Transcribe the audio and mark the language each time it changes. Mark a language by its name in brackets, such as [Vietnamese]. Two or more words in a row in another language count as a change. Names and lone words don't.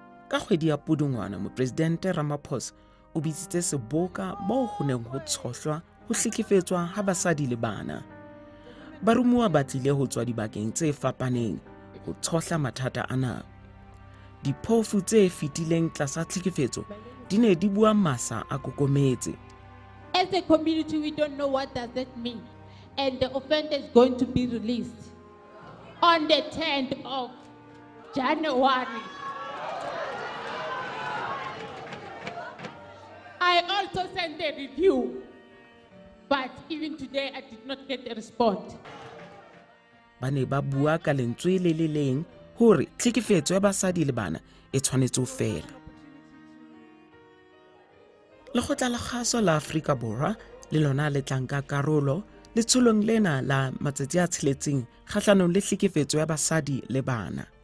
[Southern Sotho] Ka kgwedi ya Pudungwana, Mopresidente Ramaphosa o bitsitse seboka moo ho neng ho tshohlwa ho hlekefetswa ha basadi le bana. Baromuwa ba tlile ho tswa dibakeng tse fapaneng ho tshohla mathata ana. Diphofu tse fetileng tlasa tlhekefetso di ne di bua masa a kokometse. [English] As a community, we don't know what does that mean. And the offender is going to be released on the 10th of January. I also sent a review, but even today I did not get a response. [Southern Sotho] Ba ne ba bua ka lentswe le le leng hore tlhekefetso ya basadi le bana e tshwanetse ho fela. Lekgotla la Kgaso la Afrika Borwa le lona le tlanka karolo letsholong lena la matsatsi a tsheletseng kgahlanong le tlhekefetso ya basadi le bana.